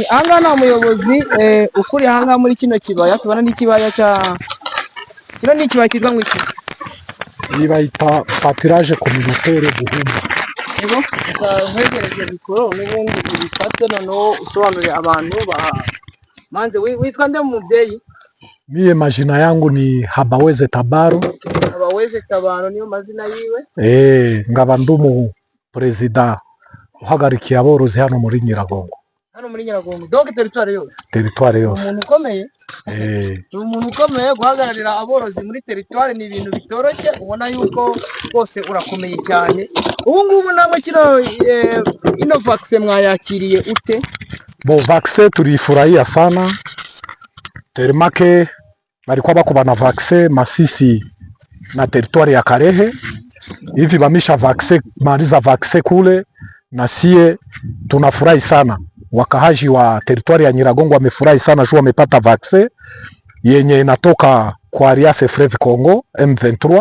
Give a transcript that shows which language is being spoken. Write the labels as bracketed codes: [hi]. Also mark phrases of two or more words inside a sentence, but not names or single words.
[rw] Ahangaha nta muyobozi ukuri ahangaha muri kino kibaya. Tubona n'ikibaya kino ni ikibaya kitwa ngo iki? Bayita [fr] patirage communautaire [rw] Buhumba. Yego, ntegereje mikoro n'ubundi ibifate noneho usobanurire abantu manze. Witwa nde mubyeyi? [sw] Mie majina yangu ni Habaweze Tabaro. [rw] Habaweze Tabaro niyo mazina yiwe? Ngaba ndumu perezida uhagarikiye aborozi hano muri Nyiragongo. Hano muri Nyiragongo, [fr] donc territoire [rw] yose? Territoire yose. Umuntu ukomeye? Umuntu ukomeye guhagararira aborozi muri territoire ni ibintu bitoroshye. Ubona yuko bose urakomeye cyane. Ubu ngubu namwe kino ino vaccine mwayakiriye ute? [sw] Vaccine tulifurahia sana terimake balikuwa bako bana vaccine Masisi na teritwari ya Karehe hivi bamisha vaccine maliza vaccine kule, na sie tunafurahi sana. Wakahaji wa teritwari ya Nyiragongo wamefurahi sana juu wamepata vaccine yenye inatoka kwa Alliance Fleuve Congo M23.